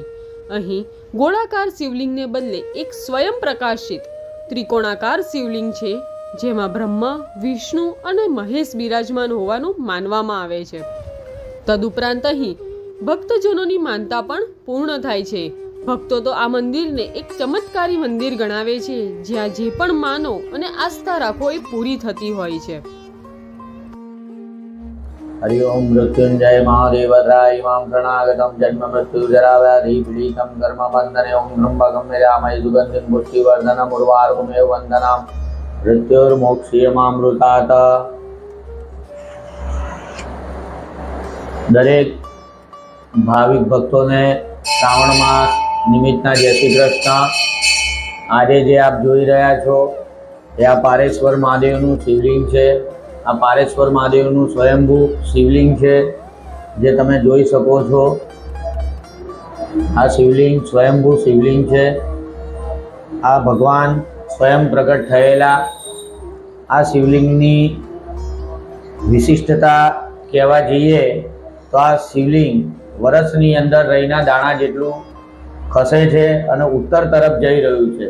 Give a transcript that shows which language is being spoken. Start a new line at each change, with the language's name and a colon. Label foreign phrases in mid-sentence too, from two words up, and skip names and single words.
Gujarati: અહીં ગોળાકાર શિવલિંગને બદલે એક સ્વયં પ્રકાશિત ત્રિકોણાકાર શિવલિંગ છે, જેમાં બ્રહ્મા, વિષ્ણુ અને મહેશ બિરાજમાન હોવાનું માનવામાં આવે છે। તદુપરાંત અહીં ભક્તજનોની માનતા પણ પૂર્ણ થાય છે। ભક્તો તો આ મંદિરને એક ચમત્કારી મંદિર ગણાવે છે, જ્યાં જે પણ માનો અને આસ્થા રાખો એ પૂરી થતી હોય છે।
Sanskrit: हरि ओम मृत्युंजय महादेवराय इमां शरणागतं जन्म मृत्यु जरा व्याधि पीडितं कर्म बन्धने ओम त्र्यम्बकं यजामहे सुगन्धिं पुष्टिवर्धनम् उर्वारुकमेव वन्दनाम् मृत्युर्मोक्षीयमामृतात्।
Gujarati: દરેક ભાવિક ભક્તોને શ્રાવણ માસ નિમિત્તના જય શ્રી કૃષ્ણ। આજ જે આપ જોઈ રહ્યા છો એ આ પારેશ્વર મહાદેવનું શિવલિંગ છે। આ પારેશ્વર મહાદેવનું સ્વયંભૂ શિવલિંગ હૈ, જે તમે જોઈ સકો છો। આ શિવલિંગ સ્વયંભૂ શિવલિંગ હૈ। આ ભગવાન સ્વયં પ્રકટ થયેલા આ શિવલિંગની વિશિષ્ટતા કહેવા જઈએ તો આ શિવલિંગ વર્ષની અંદર રહીના દાણા જેટલું ખસે છે અને ઉત્તર તરફ જઈ રહ્યું છે।